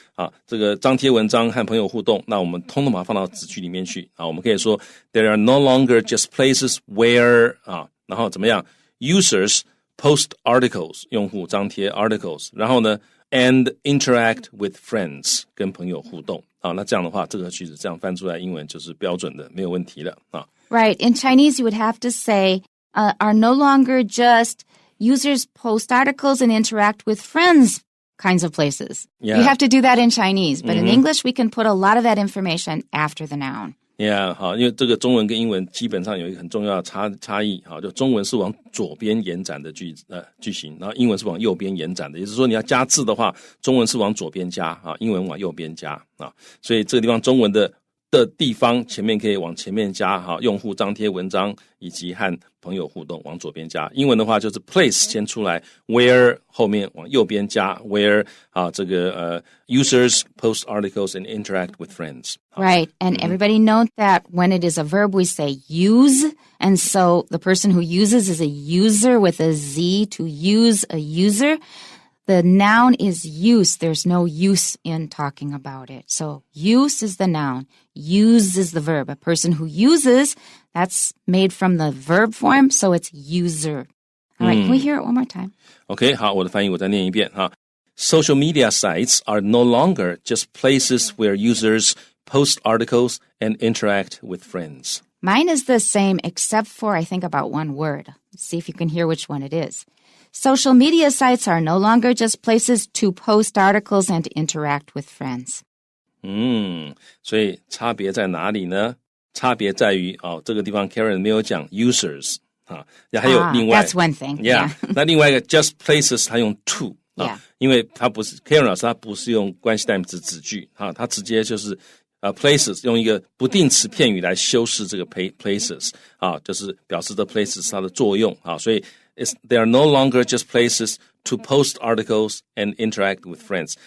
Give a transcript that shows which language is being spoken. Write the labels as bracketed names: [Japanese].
[Chinese] 啊，这个张贴文章和朋友互动，那我们通通把它放到子句里面去啊，我们可以说 [English] there are no longer just places where [Chinese] 啊，然后怎么样 [English] users post articles [Chinese] 用户张贴 articles， 然后呢 [English] and interact with friends [Chinese] 跟朋友互动啊，那这样的话这个句子这样翻出来英文就是标准的，没有问题了啊。 [English] Right. In Chinese, you would have to say, are no longer just users post articles and interact with friends kinds of places. Yeah. You have to do that in Chinese. But in English, we can put a lot of that information after the noun. [Chinese] Yeah, 好，因为这个中文跟英文基本上有一个很重要的差异，好，就中文是往左边延展的句型，然后英文是往右边延展的，也就是说你要加字的话，中文是往左边加啊，英文往右边加啊，所以这个地方中文的的地方前面可以往前面加用户张贴文章以及和朋友互动往左边加。英文的话就是 place 先出来 where 后面往右边加 where 这个 [English] users post articles and interact with friends. Right. And everybody note that when it is a verb, we say use. And so the person who uses is a user with a Z, to use a user. The noun is use. There's no use in talking about it. So use is the noun. Use is the verb. A person who uses, that's made from the verb form, so it's user. All right, can we hear it one more time? [Chinese] OK, 好，我的翻译我再念一遍哈。 [English] Social media sites are no longer just places where users post articles and interact with friends. Mine is the same except for, I think, about one word. Let's see if you can hear which one it is. Social media sites are no longer just places to post articles and interact with friends. [Chinese] 所以差别在哪里呢？差别在于这个地方 Karen 没有讲 users 还有另外 [English] That's one thing. Yeah. [Chinese] 那另外一个 just places 它用 to 因为它不是 Karen 老师他不是用关系代名词子句他直接就是places 用一个不定词片语来修饰这个 places 就是表示的 places 它的作用所以 [English] they are no longer just places to post articles and interact with friends.